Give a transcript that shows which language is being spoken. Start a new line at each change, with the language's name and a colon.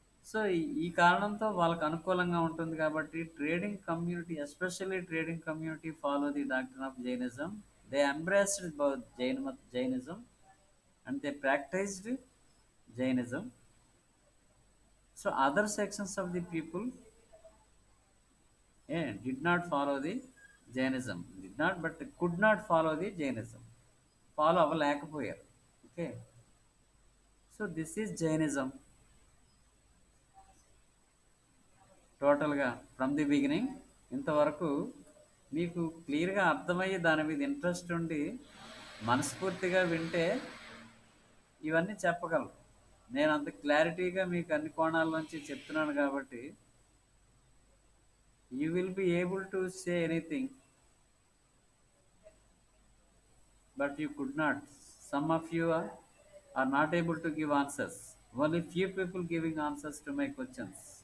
Telugu: So ఈ కారణంతో వాళ్ళకు అనుకూలంగా ఉంటుంది. కాబట్టి trading community, especially trading community,
English: Follow the doctrine of Jainism. They embraced both Jainism and they practised Jainism. So other sections of the people did not follow the Jainism. Did not, but could not follow the Jainism.
Telugu: Follow అవ్వలేకపోయారు.
English: Okay, so this is Jainism టోటల్గా from the beginning.
Telugu: ఇంతవరకు మీకు క్లియర్గా అర్థమయ్యి దాని మీద interest ఉండి మనస్ఫూర్తిగా వింటే ఇవన్నీ చెప్పగలరు. నేను అంత క్లారిటీగా మీకు అన్ని కోణాల నుంచి చెప్తున్నాను కాబట్టి
English: you will be able to say anything, but you could not. Some of you are not able to give answers. Only few people giving answers to my questions.